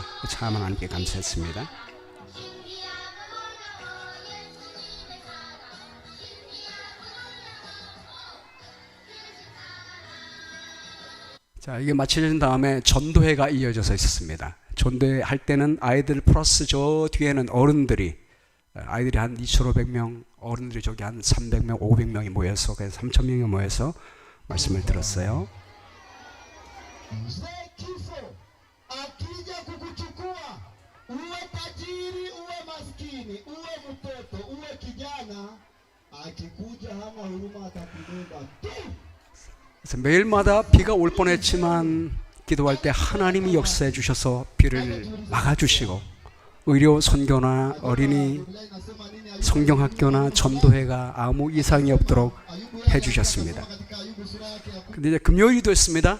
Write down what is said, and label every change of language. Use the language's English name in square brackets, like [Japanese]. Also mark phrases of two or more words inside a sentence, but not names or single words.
[Korean] 참 하나님께 감사했습니다. 자, 이게 마쳐진 다음에 전도회가 이어져서 있었습니다. 전도회 할 때는 아이들 플러스 저 뒤에는 어른들이 아이들이 한 2,500명, 어른들이 저기 한 300명, 500명이 모여서 그래서 3,000명이 mo여서 말씀을 들었어요. [Swahili] Mzee kifo akija kukuchukua, uwe tajiri uwe maskini, uwe mtoto uwe kijana, akikuja hana huruma atakubeba tu. [Korean] 그래서 매일마다 비가 올 뻔했지만 기도할 때 하나님이 역사해 주셔서 비를 막아주시고 의료 선교나 어린이 성경학교나 전도회가 아무 이상이 없도록 해주셨습니다. 근데 이제 금요일이 됐습니다.